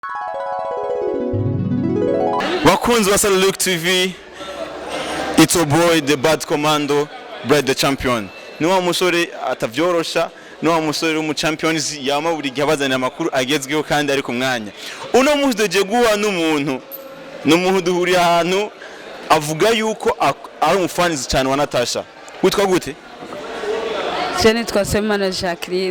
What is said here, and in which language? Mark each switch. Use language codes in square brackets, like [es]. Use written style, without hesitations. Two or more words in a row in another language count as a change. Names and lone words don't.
[rn] Bakunzi wa [en] Look TV, it's your boy the bad commando, Brad the champion. [rn] Ni wa musore atavyorosha, ni wa musore mu champions yama buri gihe abazana amakuru agezweho kandi ari ku mwanya. Uno munsi dojeguwa n'umuntu duhuri ahantu avuga yuko ari umufanizi cyane wa Natacha. Witwa gute? [sw] Jeni twasema na Jaqueline.